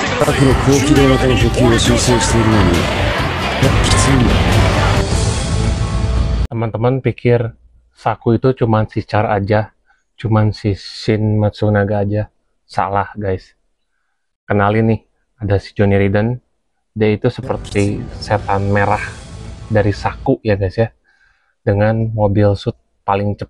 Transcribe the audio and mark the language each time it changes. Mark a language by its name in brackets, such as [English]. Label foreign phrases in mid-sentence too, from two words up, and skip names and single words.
[Japanese] 悪の高機動型の補給を修正しているのに、きついんだ。 [Indonesian] Teman-teman pikir Saku itu cuman si Char aja, cuman si Shin Matsunaga aja. Salah guys. Kenalin nih, ada si Johnny Raiden. Dia itu seperti setan merah dari Saku ya guys ya, dengan [English] mobil suit [Indonesian] paling cepat.